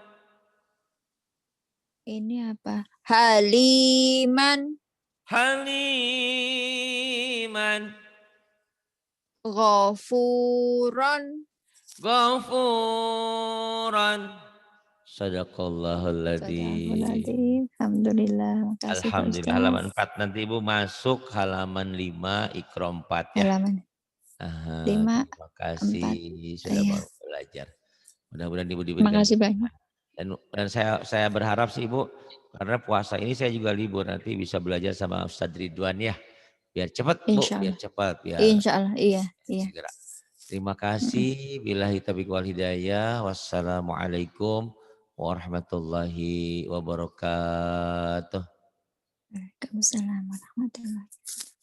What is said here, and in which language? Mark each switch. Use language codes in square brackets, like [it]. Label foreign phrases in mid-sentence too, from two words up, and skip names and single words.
[id] Ini apa? Haliman. Haliman. Ghafuron. Ghafuran. [ar] صدق الله العظيم. [id] Alhamdulillah. Makasih Pak Alhamdulillah. Ustaz. Halaman 4 nanti Ibu masuk halaman 5 Iqra 4 ya. Halaman Aha, 5, terima kasih 4. sudah Iya. mau belajar. Mudah-mudahan Ibu Terima diberikan kasih banyak. dan saya berharap sih Ibu, karena puasa ini saya juga libur, nanti bisa belajar sama Ustadz Ridwan ya. Biar cepat Bu, Insya biar Allah. cepat biar [ar] إن شاء الله, [id] iya. segera. Terima kasih. [ar] بالله التوفيق والهداية. والسلام عليكم ورحمة الله وبركاته. وعليكم السلام ورحمة الله وبركاته.